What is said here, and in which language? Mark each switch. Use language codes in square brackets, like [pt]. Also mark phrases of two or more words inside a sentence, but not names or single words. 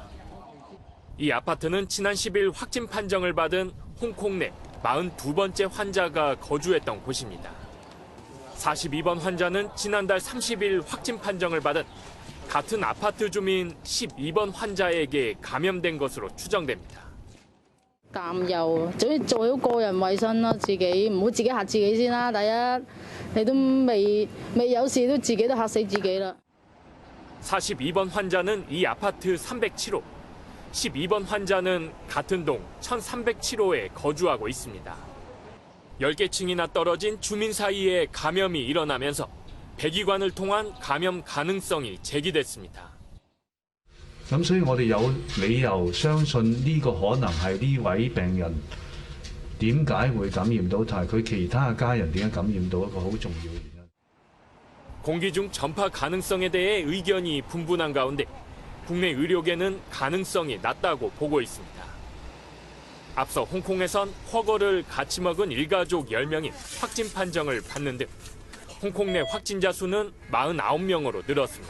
[ko] 이 아파트는 지난 10일 확진 판정을 받은 홍콩 내 42번째 환자가 거주했던 곳입니다. 42번 환자는 지난달 30일 확진 판정을 받은 같은 아파트 주민 12번 환자에게 감염된 것으로 추정됩니다. [yue] 擔憂，總之做好個人衞生啦，自己唔好自己嚇自己先啦。第一，你都未有事，都自己都嚇死自己啦。 [ko] 42번 환자는 이 아파트 307호, 12번 환자는 같은 동 1307호에 거주하고 있습니다. 10개 층이나 떨어진 ju민 사이에 감염이 일어나면서 백의관을 통한 감염 가능성이 제기됐습니다. [yue] 咁所以我哋有理由相信呢個可能係呢位病人點解會感染到，同埋佢其他嘅家人點解感染到一個好重要嘅原因。 [ko] 공기 중 전파 가능성에 대해 의견이 분분한 가운데 국내 의료계는 가능성이 낮다고 보고 있습니다. 앞서 홍콩에선 허거를 같이 먹은 일가족 10명이 확진 판정을 받는 등 홍콩 내 확진자 수는 49명으로 늘었습니다.